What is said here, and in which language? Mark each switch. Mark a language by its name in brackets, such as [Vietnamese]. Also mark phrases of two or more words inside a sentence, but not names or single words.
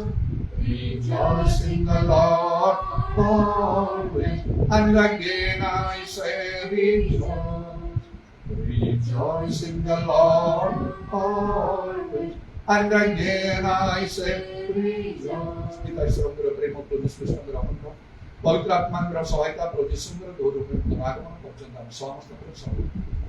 [English] Rejoice in the Lord always, and again I say rejoice. Rejoice in the Lord always, and again I say rejoice. [Odia] पिता ईश्वरଙ୍କର ପ୍ରେମ ପ୍ରଭୁ ଖ୍ରୀଷ୍ଟଙ୍କର ଅନୁଗ୍ରହ ପବିତ୍ର ଆତ୍ମାଙ୍କର ସହାୟତା ପ୍ରଭୁ ଯୀଶୁଙ୍କର ଗୌରବ ଆଗମନ ପର୍ଯ୍ୟନ୍ତ ଆମେ ସମସ୍ତଙ୍କର ସହ